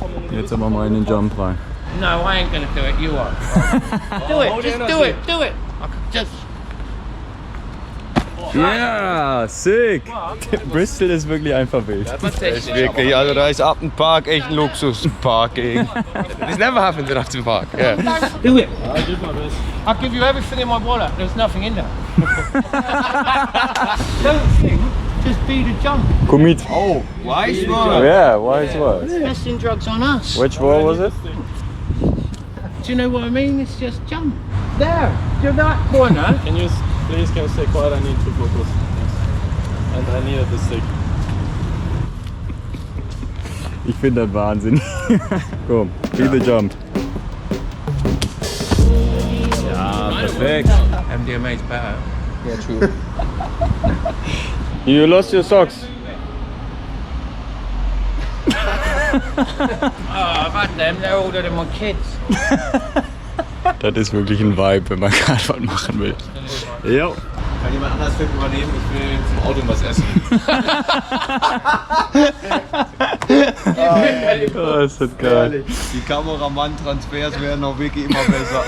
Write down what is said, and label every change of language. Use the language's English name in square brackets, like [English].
[German] Jetzt aber mal in den Jump rein. [English] No, I ain't gonna do it. You are. Do it. Just do it. Do it. Just. [German] Ja, sick. Bristol ist wirklich einfach wild. Echt wirklich, also da ist Upton Park echt ein Luxuspark gegen. [English] This never happens in Upton Park. Yeah. Do it. I'll give you everything in my wallet. There's nothing in there. Don't think Just do the jump. Commit. Oh, wise one. Yeah, wise words. Testing drugs on us. Which wall was it? Do you know what I mean? It's just jump. There, to that corner. Can you please stay quiet? I need to focus. Yes. And I needed the stick. [German] Ich finde das Wahnsinn. Komm, [English] do the jump. [German] Ja, perfekt. [English] MDMA's better. Yeah, true. You lost your socks. Oh, I've had them. They're older than my kids. [German] Das ist wirklich ein Vibe, wenn man gerade was machen will. Ja. Kann jemand anders Film übernehmen? Ich will zum Auto was essen. Oh, ist das geil. Die Kameramann-Transfers werden auch wirklich immer besser.